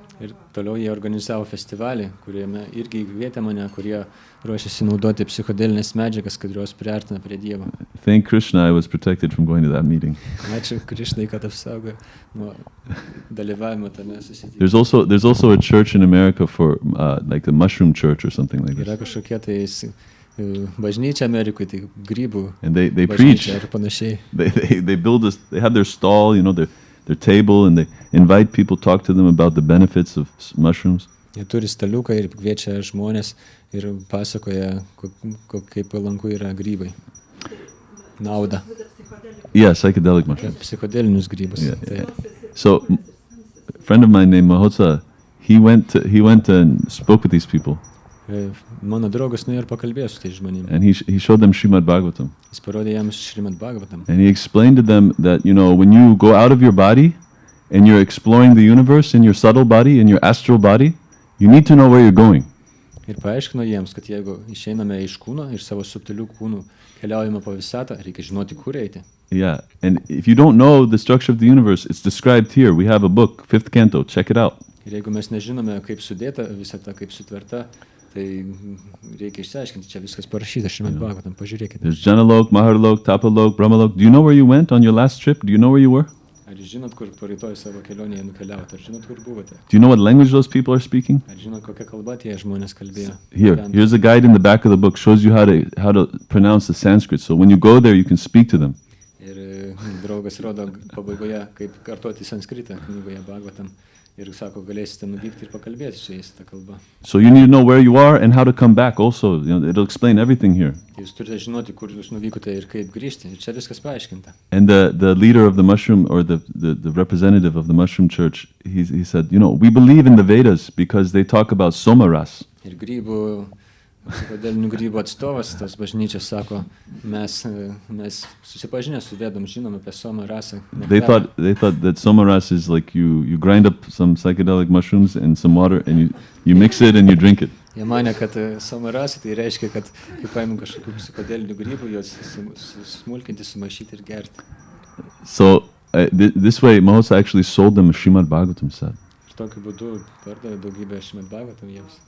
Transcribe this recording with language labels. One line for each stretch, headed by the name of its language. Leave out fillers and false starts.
Lithuanian: Ir toliau jie organizavo festivalį, kuriame irgi kvietė mane, kurie ruošiasi naudoti psichodelinės medžiagas, kad juos priartina prie Dievo.
English: Thank Krishna, I was protected from going to that meeting.
Lithuanian: Ačiū Krishnai, kad apsaugo nuo dalyvavimo tame susitikime.
English: There's also a church in America for like the mushroom church or something like
Lithuanian: Yra
English: this.
Lithuanian: kažkokia tai bažnyčia Amerikoje, tai grybų
English: And they preach.
Lithuanian: ir panašiai.
English: They build this. They have their stall, you know, their table, and they invite people, talk to them about the benefits of mushrooms.
Lithuanian: Jie turi staliuką ir kviečia žmonės ir pasakoja, kaip palanku yra grybai. Nauda.
English: Yeah, psychedelic mushrooms.
Lithuanian: Psichodelinius grybus.
English: Yeah. So, a friend of mine named Mahotsa, he went and spoke with these people.
Lithuanian: Mano draugas nuėjo ir pakalbėjo su tais žmonėmis.
English: And he showed them Šrimad Bhagavatam.
Lithuanian: Jis parodė jiems Šrimad Bhagavatam.
English: And he explained to them that, you know, when you go out of your body and you're exploring the universe in your subtle body, in your astral body, you need to know where you're going.
Lithuanian: Ir paaiškino jiems, kad jeigu išeiname iš kūno ir savo subtilių kūnų keliaujame po visatą, reikia žinoti, kur eiti.
English: Yeah, and if you don't know the structure of the universe, it's described here. We have a book, 5th canto, check it out.
Lithuanian: Ir jeigu mes nežinome, kaip sudėta visata, kaip sutverta, tai reikia išsiaiškinti, čia viskas parašyta Šrimad Bhagavatam, pažiūrėkite.
English: There's Janalok, Maharlok, Tapalok, Brahmalok. Do you know where you went on your last trip? Do you know where you were?
Lithuanian: Ar žinot, kur rytoj savo kelionėje nukeliavote? Ar žinot, kur buvote?
English: Do you know what language those people are speaking?
Lithuanian: Ar žinot, kokią kalbą tie žmonės kalbėjo?
English: Here's a guide in the back of the book, shows you how to pronounce the Sanskrit. So when you go there, you can speak to them.
Lithuanian: Ir draugas rodo pabaigoje, kaip kartoti sanskritą knygoje Bhagavatam. Ir sako, galėsite nuvykti ir pakalbėti su jais tą kalbą.
English: So you need to know where you are and how to come back also. You know, it'll explain everything here.
Lithuanian: Jūs turite žinoti, kur jūs nuvykote ir kaip grįžti. Ir čia viskas paaiškinta.
English: And the leader of the mushroom, or the representative of the mushroom church, he said, you know, we believe in the Vedas because they talk about somaras.
Lithuanian: Ir psichodelinių grybų atstovas tos bažnyčios sako, mes susipažinę su Vedom, žinome apie soma rasą.
English: They thought that somaras is like you grind up some psychedelic mushrooms and some water and you mix it and you drink it.
Lithuanian: Jie manė, kad soma rasą tai reiškia, kad kai paimam kažkokių psichodelinių grybų, juos smulkinti, sumaišyti ir gerti.
English: So this way Mahotsa actually sold them a Šrimad Bhagavatam set.
Lithuanian: Ir tokiu būdu pardavė daugybę Šrimad Bhagavatam jiems.